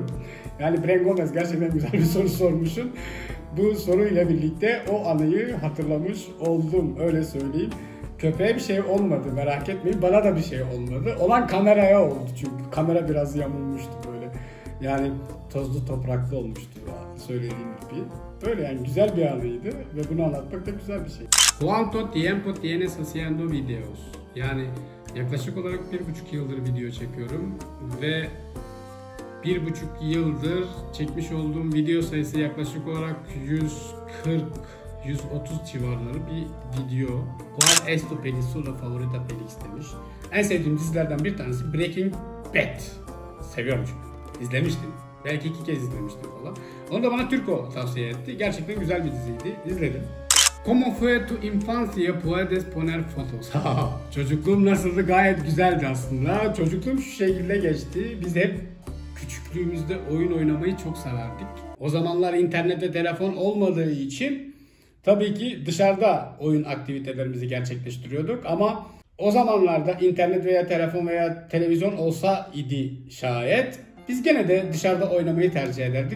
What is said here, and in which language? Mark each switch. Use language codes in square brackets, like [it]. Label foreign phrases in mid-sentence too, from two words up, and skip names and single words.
[tr] Yani Bren Gomez gerçekten güzel bir soru sormuşsun. Bu soruyla birlikte o anıyı hatırlamış oldum, öyle söyleyeyim. Köpeğe bir şey olmadı, merak etmeyin. Bana da bir şey olmadı. Olan kameraya oldu çünkü. Kamera biraz yamulmuştu böyle. Yani tozlu topraklı olmuştu söylediğim gibi. Böyle yani güzel bir anıydı ve bunu anlatmak da güzel bir şey. [es] ¿Cuánto tiempo tienes haciendo videos? [tr] Yani yaklaşık olarak 1,5 yıldır video çekiyorum ve 1,5 yıldır çekmiş olduğum video sayısı yaklaşık olarak 140-130 civarları bir video. [es] ¿Cuál es tu película favorita Felix demiş. [tr] En sevdiğim dizilerden bir tanesi Breaking Bad. Seviyorum çünkü. İzlemiştim. Belki 2 kez izlemiştim falan. Onu da bana Türko tavsiye etti. Gerçekten güzel bir diziydi. İzledim. [es] ¿Cómo fue tu infancia? Puedes poner fotos. [tr] Çocukluğum nasıldı? Gayet güzeldi aslında. Çocukluğum şu şekilde geçti. Biz hep küçüklüğümüzde oyun oynamayı çok severdik. O zamanlar internet ve telefon olmadığı için tabii ki dışarıda oyun aktivitelerimizi gerçekleştiriyorduk ama o zamanlarda internet veya telefon veya televizyon olsa idi şayet biz gene de dışarıda oynamayı tercih ederdik.